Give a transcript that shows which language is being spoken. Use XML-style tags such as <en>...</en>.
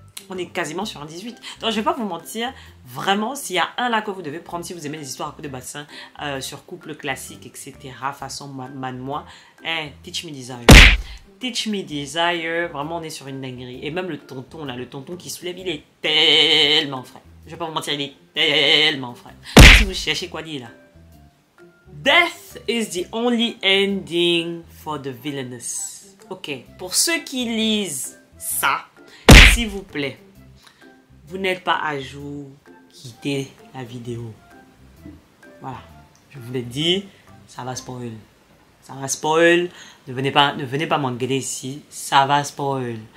<fr>On est quasiment sur un 18. Donc, je vais pas vous mentir. Vraiment, s'il y a un là que vous devez prendre, si vous aimez les histoires à coups de bassin, sur couple classique, etc., façon man-moi, Teach Me Desire. Teach Me Desire, vraiment, on est sur une dinguerie. Et même le tonton, là, le tonton qui soulève, il est tellement frais. Je vais pas vous mentir, il est tellement frais. Si vous cherchez quoi dire là.</fr> <en>Death is the only ending for the villainous.</en> <fr>Ok, pour ceux qui lisent ça, s'il vous plaît, vous n'êtes pas à jour, quittez la vidéo. Voilà, je vous l'ai dit, ça va spoil. Ça va spoil, ne venez pas m'engueuler ici, ça va spoil.</fr>